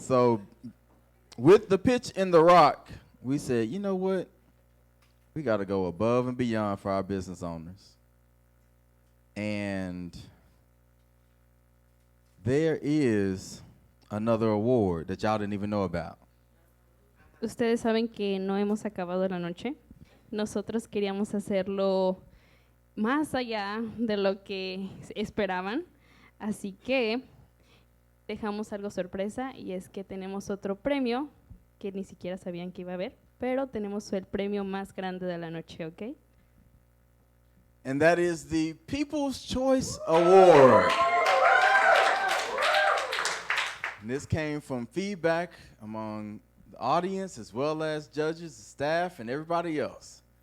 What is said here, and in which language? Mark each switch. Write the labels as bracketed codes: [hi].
[en] So with the pitch in the rock, we said, you know what? We got to go above and beyond for our business owners. And there is another award that y'all didn't even know about. [es] Ustedes saben que no hemos acabado la noche. Nosotros queríamos hacerlo más allá de lo que esperaban. Así que dejamos algo sorpresa, y es que tenemos otro premio que ni siquiera sabían que iba a haber, pero tenemos el premio más grande de la noche, ¿ok? [en] And that is the People's Choice Award. And this came from feedback among the audience as well as judges, staff, and everybody else.